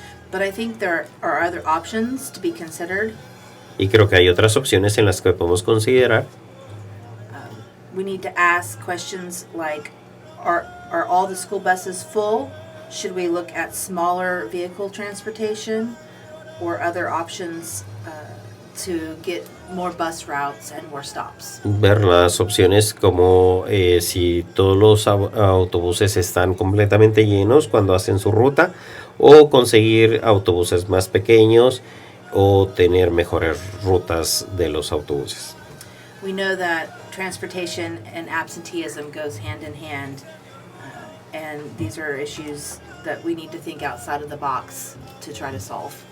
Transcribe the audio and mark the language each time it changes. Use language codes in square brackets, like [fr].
[en] But I think there are other options to be considered. [es] Y creo que hay otras opciones en las que podemos considerar. [en] We need to ask questions like, are all the school buses full? Should we look at smaller vehicle transportation or other options to get more bus routes and more stops. [es] Ver las opciones como si todos los autobuses están completamente llenos cuando hacen su ruta, o conseguir autobuses más pequeños o tener mejores rutas de los autobuses. [en] We know that transportation and absenteeism goes hand in hand, and these are issues that we need to think outside of the box to try to solve.